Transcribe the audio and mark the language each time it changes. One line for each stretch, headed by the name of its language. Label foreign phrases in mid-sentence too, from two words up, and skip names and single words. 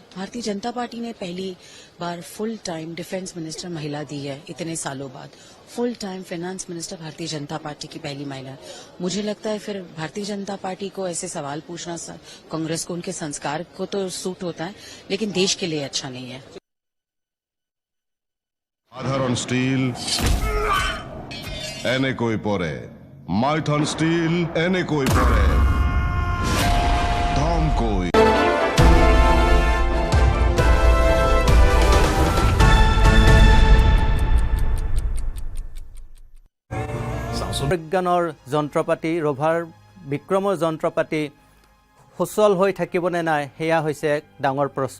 Hindi: भारतीय जनता पार्टी ने पहली बार
English: full time defence minister
Hindi: महिला दी है इतने सालों बाद।
English: full time finance minister
Hindi: भारतीय जनता पार्टी की पहली महिला है। मुझे लगता है फिर भारतीय जनता पार्टी को ऐसे सवाल पूछना, कांग्रेस को उनके संस्कार को तो सूट होता है, लेकिन देश के लिए अच्छा नहीं है।
Assamese: সাধারণ স্টিল এনেকৈ পৰে, মাইথন স্টিল এনেকৈ পৰে, ধমকৈ। বিজ্ঞানৰ যন্ত্ৰপাতি, ৰভাৰ বিক্ৰমৰ যন্ত্ৰপাতি সুচল হৈ থাকিবনে নাই সেয়া হৈছে এক ডাঙৰ প্ৰশ্ন।